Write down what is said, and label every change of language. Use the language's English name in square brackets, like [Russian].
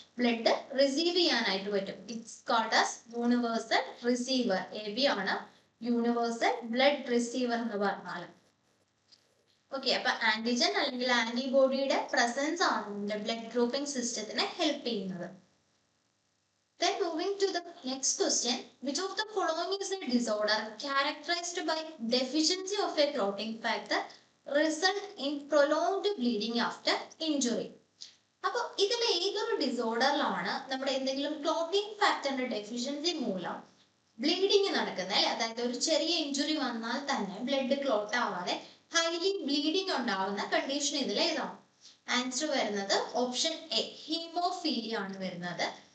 [Malayalam] Blood receive ചെയ്യാനായിട്ട് പറ്റും. [English] It's called as universal receiver. [Malayalam] AB ആണ് യൂണിവേഴ്സൽ ബ്ലഡ് റിസീവർ എന്ന് പറഞ്ഞാൽ. ഓക്കെ, അപ്പൊ ആന്റിജൻ അല്ലെങ്കിൽ ആന്റിബോഡിയുടെ പ്രസൻസ് ആണ് നമ്മുടെ ബ്ലഡ് ഗ്രൂപ്പിംഗ് സിസ്റ്റത്തിനെ ഹെൽപ്പ് ചെയ്യുന്നത്. [English] Then moving to the next question, which of the following is a disorder characterized by deficiency of a clotting factor result in prolonged bleeding after injury? [Malayalam] അപ്പോൾ ഇതിൽ ഏതൊരു ഡിസോർഡറിലാണ് നമ്മുടെ എന്തെങ്കിലും clotting ഫാക്ടറിന്റെ deficiency മൂലം bleeding നടക്കുന്നത്, അല്ലെ? അതായത് ഒരു ചെറിയ ഇഞ്ചുറി വന്നാൽ തന്നെ ബ്ലഡ് ക്ലോട്ട് ആവാതെ ഹൈലി ബ്ലീഡിങ് ഉണ്ടാവുന്ന കണ്ടീഷൻ ഇതിൽ ഏതാണ്? ആൻസർ വരുന്നത് ഓപ്ഷൻ എ, ഹീമോഫീലിയ ആണ് വരുന്നത്.